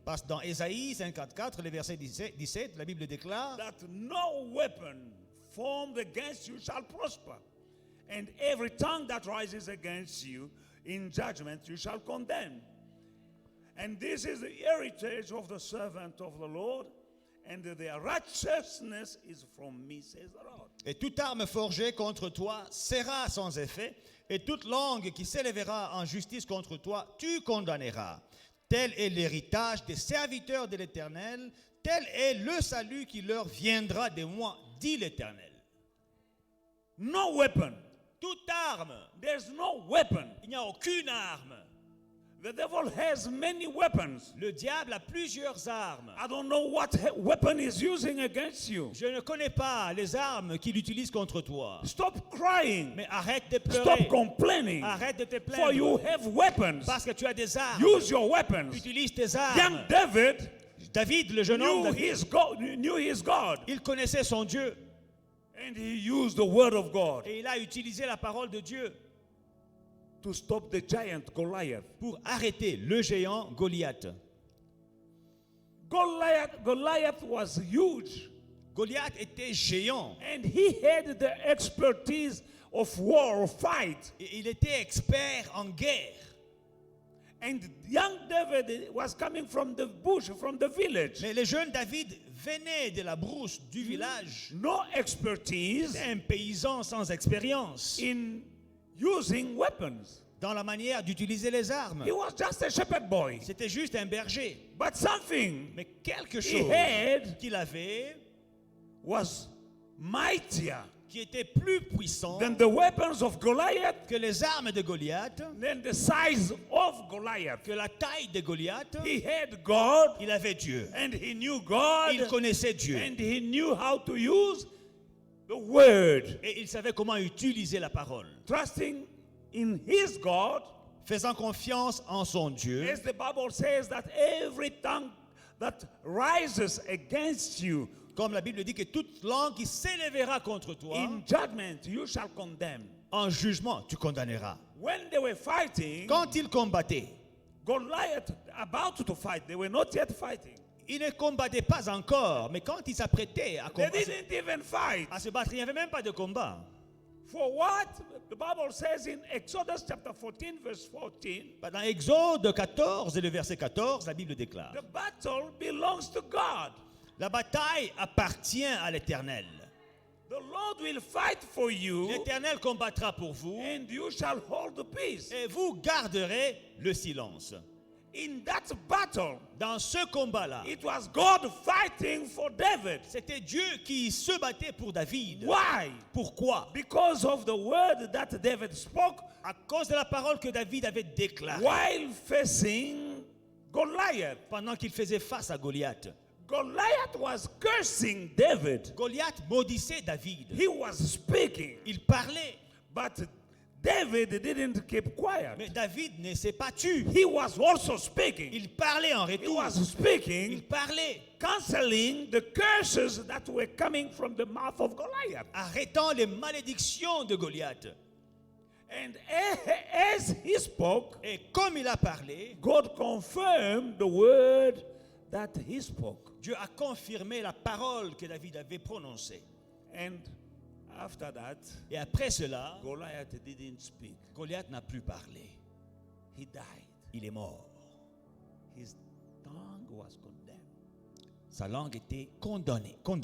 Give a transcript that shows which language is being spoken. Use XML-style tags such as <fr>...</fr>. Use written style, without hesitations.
<fr>Parce que dans Ésaïe 54, le verset 17, la Bible déclare</fr> <en>that no weapon formed against you shall prosper, and every tongue that rises against you in judgment you shall condemn. And this is the heritage of the servant of the Lord, and their righteousness is from me, says the Lord.</en> <fr>Et toute arme forgée contre toi sera sans effet, et toute langue qui s'élèvera en justice contre toi, tu condamneras. Tel est l'héritage des serviteurs de l'Éternel, tel est le salut qui leur viendra de moi, dit l'Éternel.</fr> <en>No weapon.</en> <fr>Toute arme,</fr> <en>There's no weapon.</en> <fr>il n'y a aucune arme.</fr> <en>The devil has many weapons.</en> <fr>Le diable a plusieurs armes.</fr> <en>I don't know what weapon he's using against you.</en> <fr>Je ne connais pas les armes qu'il utilise contre toi.</fr> <en>Stop crying.</en> <fr>Mais arrête de</fr> <en>Stop</en> <fr>pleurer.</fr> <en>complaining.</en> <fr>Arrête de te</fr> <en>For you</en> <fr>plaindre.</fr> <en>have weapons.</en> <fr>Parce que tu as des armes.</fr> <en>Use your weapons.</en> <fr>Utilise tes</fr> <en>Young</en> <fr>armes.</fr> <en>David</en> <fr>David, le jeune homme,</fr> <en>knew his God.</en> <fr>il connaissait son Dieu.</fr> <en>And he used the word of God</en> <fr>Et il a utilisé la parole de Dieu</fr> <en>to stop the giant Goliath.</en> <fr>pour arrêter le géant Goliath.</fr> <en>Goliath was huge.</en> <fr>Goliath était géant.</fr> <en>And he had the expertise of war, of fight.</en> <fr>Et il était expert en guerre.</fr> <en>And young David was coming from the bush, from the village.</en> <fr>Mais le jeune David venait de la brousse du village.</fr> <en>No expertise</en> <fr>C'était un paysan sans expérience</fr> <en>in using weapons.</en> <fr>dans la manière d'utiliser les armes.</fr> <en>He was just a shepherd boy.</en> <fr>C'était juste un berger.</fr> <en>But something</en> <fr>Mais quelque</fr> <en>he</en> <fr>chose</fr> <en>had</en> <fr>qu'il avait</fr> <en>was mightier</en> <fr>qui était plus puissant</fr> <en>than the weapons of Goliath,</en> <fr>que les armes de Goliath,</fr> <en>than the size of Goliath.</en> <fr>que la taille de Goliath.</fr> <en>He had God,</en> <fr>Il avait Dieu.</fr> <en>and he knew God,</en> <fr>Il connaissait Dieu.</fr> <en>and he knew how to use the word,</en> <fr>Et il savait comment utiliser la parole.</fr> <en>trusting in his God,</en> <fr>Faisant confiance en son Dieu.</fr> <en>as the Bible says that every tongue that rises against you</en> <fr>Comme la Bible dit que toute langue qui s'élèvera contre toi,</fr> <en>in judgment you shall condemn.</en> <fr>en jugement, tu condamneras.</fr> <en>When they were fighting,</en> <fr>Quand ils combattaient,</fr> <en>Goliath about to fight, they were not yet fighting.</en> <fr>ils ne combattaient pas encore, mais quand ils s'apprêtaient à,</fr> <en>They didn't even fight.</en> <fr>à se battre, il n'y avait même pas de combat.</fr> <en>For what? The Bible says in Exodus chapter 14, verse 14,</en> <fr>Dans Exode 14 et le verset 14, la Bible déclare,</fr> <en>the battle belongs to God.</en> <fr>la bataille appartient à l'Éternel.</fr> <en>The Lord will fight for you,</en> <fr>L'Éternel combattra pour vous</fr> <en>and you shall hold the peace.</en> <fr>et vous garderez le silence.</fr> <en>In that battle,</en> <fr>Dans ce combat-là,</fr> <en>it was God fighting for David.</en> <fr>c'était Dieu qui se battait pour David.</fr> <en>Why?</en> <fr>Pourquoi?</fr> <en>Because of the word that David spoke</en> <fr>À cause de la parole que David avait déclarée</fr> <en>while facing Goliath.</en> <fr>pendant qu'il faisait face à Goliath.</fr> <en>Goliath was cursing David.</en> <fr>Goliath maudissait David.</fr> <en>He was speaking,</en> <fr>Il parlait,</fr> <en>but David didn't keep quiet.</en> <fr>Mais David ne s'est pas tu.</fr> <en>He was also speaking.</en> <fr>Il parlait en</fr> <en>He</en> <fr>retour.</fr> <en>was speaking,</en> <fr>Il parlait,</fr> <en>canceling the curses that were coming from the mouth of Goliath.</en> <fr>arrêtant les malédictions de Goliath.</fr> <en>And as he spoke,</en> <fr>Et comme il a parlé,</fr> <en>God confirmed the word that he spoke.</en> <fr>Dieu a confirmé la parole que David avait prononcée.</fr> <en>And after that,</en> <fr>Et après cela,</fr> <en>Goliath didn't speak.</en> <fr>Goliath n'a plus parlé.</fr> <en>He died.</en> <fr>Il est mort.</fr> <en>His tongue was condemned.</en> <fr>Sa langue était condamnée.</fr>